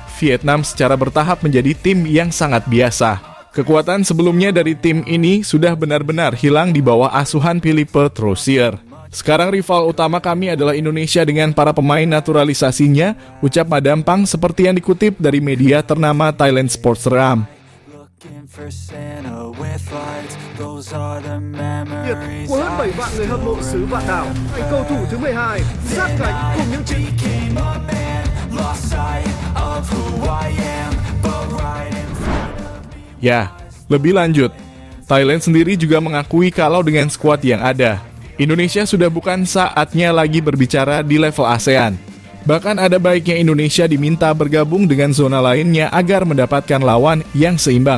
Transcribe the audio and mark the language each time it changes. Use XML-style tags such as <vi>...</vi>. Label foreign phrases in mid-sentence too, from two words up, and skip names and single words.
<id>Vietnam secara bertahap menjadi tim yang sangat biasa. Kekuatan sebelumnya dari tim ini sudah benar-benar hilang di bawah asuhan Philippe Troussier. Sekarang rival utama kami adalah Indonesia dengan para pemain naturalisasinya, ucap Madam Pang seperti yang dikutip dari media ternama Thailand Sports Ram.</id> <vi>Của hơn 7 vạn người hâm mộ xứ Vạn Đảo, anh cầu thủ thứ 12 sát cánh cùng những chiến</vi> <id>Ya, lebih lanjut, Thailand sendiri juga mengakui kalau dengan skuad yang ada, Indonesia sudah bukan saatnya lagi berbicara di level ASEAN. Bahkan ada baiknya Indonesia diminta bergabung dengan zona lainnya agar mendapatkan lawan yang seimbang.</id>